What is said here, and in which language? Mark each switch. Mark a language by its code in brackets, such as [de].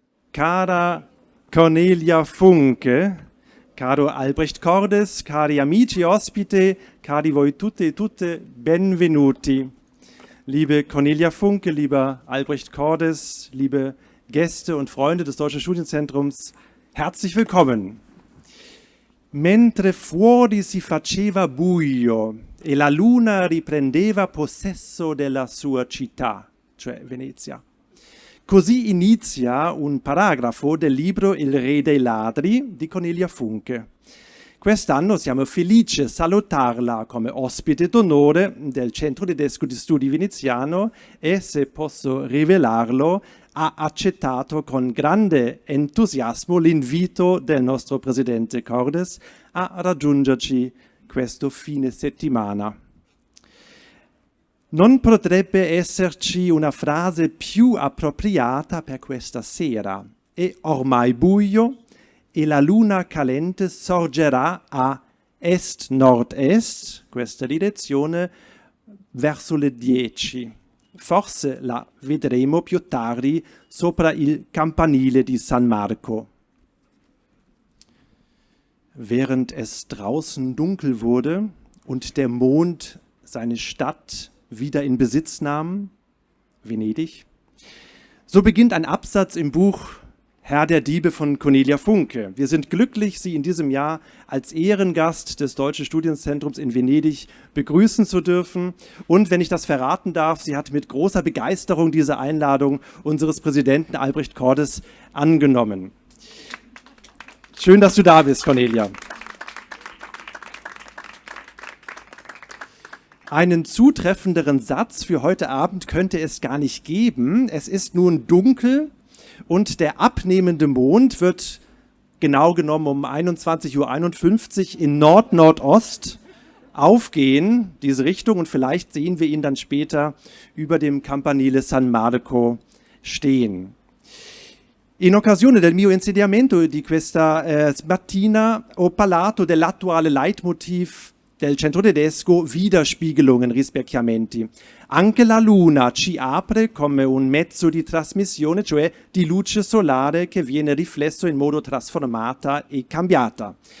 [it] cara Cornelia Funke, caro Albrecht Cordes, cari amici ospite, cari voi tutte e tutte, benvenuti. [de] Liebe Cornelia Funke, lieber Albrecht Cordes, liebe Gäste und Freunde des Deutschen Studienzentrums, herzlich willkommen. [it] Mentre fuori si faceva buio e la luna riprendeva possesso della sua città, cioè Venezia. Così inizia un paragrafo del libro Il Re dei Ladri di Cornelia Funke. Quest'anno siamo felici a salutarla come ospite d'onore del Centro Tedesco di Studi Veneziano e, se posso rivelarlo, ha accettato con grande entusiasmo l'invito del nostro presidente Cordes a raggiungerci questo fine settimana. Non potrebbe esserci una frase più appropriata per questa sera. È ormai buio e la luna calente sorgerà a est-nord-est, questa direzione, verso le 10. Forse la vedremo più tardi sopra il campanile di San Marco. [de] Während es draußen dunkel wurde und der Mond seine Stadt wieder in Besitz nahm, Venedig, so beginnt ein Absatz im Buch Herr der Diebe von Cornelia Funke. Wir sind glücklich, Sie in diesem Jahr als Ehrengast des Deutschen Studienzentrums in Venedig begrüßen zu dürfen. Und wenn ich das verraten darf, sie hat mit großer Begeisterung diese Einladung unseres Präsidenten Albrecht Cordes angenommen. Schön, dass du da bist, Cornelia. Einen zutreffenderen Satz für heute Abend könnte es gar nicht geben. Es ist nun dunkel und der abnehmende Mond wird genau genommen um 21:51 Uhr in Nord-Nordost aufgehen, diese Richtung, und vielleicht sehen wir ihn dann später über dem Campanile San Marco stehen. [it] In occasione del mio insediamento di questa mattina ho parlato dell'attuale Leitmotiv del Centro Tedesco, Widerspiegelungen, rispecchiamenti. Anche la luna ci apre come un mezzo di trasmissione, cioè di luce solare che viene riflesso in modo trasformata e cambiata.